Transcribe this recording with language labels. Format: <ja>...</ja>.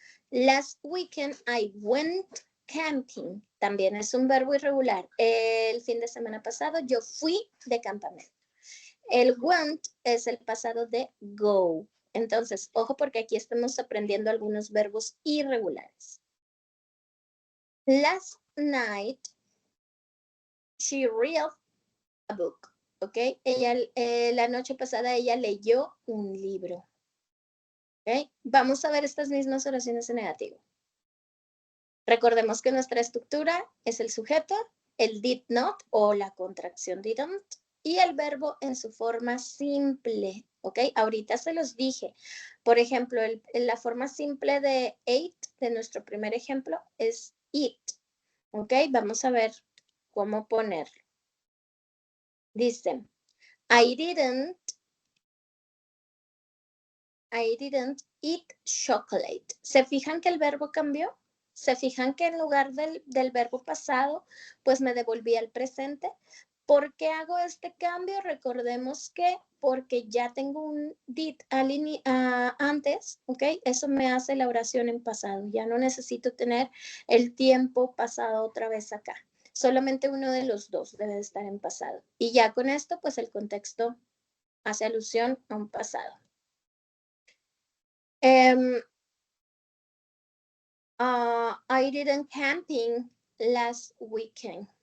<en>Last weekend I went camping.</en> <es>También es un verbo irregular. El fin de semana pasado yo fui de campamento. El went es el pasado de go. Entonces, ojo porque aquí estamos aprendiendo algunos verbos irregulares.</es> <en>Last night, she read a book. ¿Ok?</en> <es>Ella, la noche pasada ella leyó un libro. ¿Ok? Vamos a ver estas mismas oraciones en negativo. Recordemos que nuestra estructura es el sujeto, el did not o la contracción didn't y el verbo en su forma simple, ¿ok? Ahorita se los dije. Por ejemplo, la forma simple de ate, de nuestro primer ejemplo, es eat, ¿ok? Vamos a ver cómo ponerlo. Dice,</es> <en>I didn't eat chocolate.</en> <es>¿Se fijan que el verbo cambió? ¿Se fijan que en lugar del verbo pasado, pues me devolví al presente? ¿Por qué hago este cambio? Recordemos que porque ya tengo un did antes, ¿ok? Eso me hace la oración en pasado. Ya no necesito tener el tiempo pasado otra vez acá. Solamente uno de los dos debe estar en pasado. Y ya con esto, pues el contexto hace alusión a un pasado.</es> <en>I didn't camping last weekend.</en>